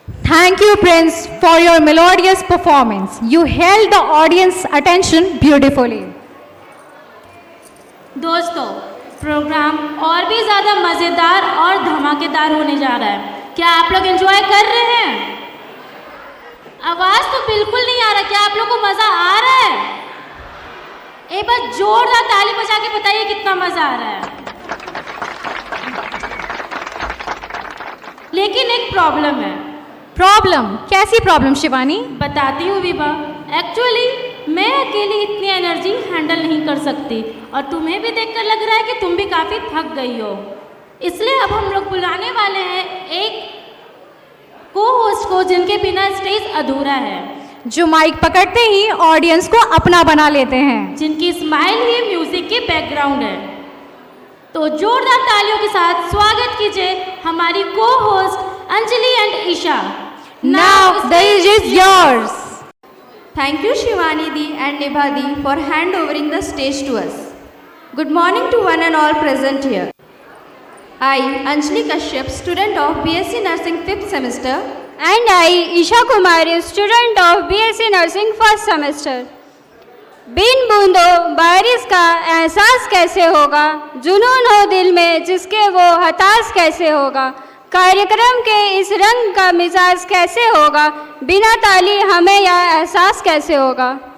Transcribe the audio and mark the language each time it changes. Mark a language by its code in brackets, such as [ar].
[en] Thank you, Prince, for your melodious performance. You held the audience attention beautifully. [hi] दोस्तों, programme और भी ज़्यादा मज़ेदार और धमाकेदार होने जा रहा है। क्या आप लोग एंजॉय कर रहे हैं? आवाज़ तो बिल्कुल नहीं आ रहा। क्या आप लोग को मज़ा आ रहा है? एक बार जोरदार ताली बजा के बताइए कितना मज़ा आ रहा है। लेकिन एक प्रॉब्लम है। प्रॉब्लम? कैसी प्रॉब्लम शिवानी? बताती हूँ विभा। एक्चुअली मैं अकेली इतनी एनर्जी हैंडल नहीं कर सकती और तुम्हें भी देखकर लग रहा है कि तुम भी काफ़ी थक गई हो। इसलिए अब हम लोग बुलाने वाले हैं एक को होस्ट को जिनके बिना स्टेज अधूरा है, जो माइक पकड़ते ही ऑडियंस को अपना बना लेते हैं, जिनकी स्माइल ही म्यूजिक के बैकग्राउंड है। तो जोरदार तालियों के साथ स्वागत कीजिए हमारी को host Anjali and Isha. [en] Now the stage is yours. Thank you Shivani Di and Nibha Di for handovering the stage to us. Good morning to one and all present here. I, Anjali Kashyap, student of BSc Nursing 5th semester. And I, Isha Kumari, student of BSc Nursing 1st semester. [hi] बिन बूंदों बारिश का एहसास कैसे होगा, जुनून हो दिल में जिसके वो हताश कैसे होगा, कार्यक्रम के इस रंग का मिजाज कैसे होगा, बिना ताली हमें यह एहसास कैसे होगा।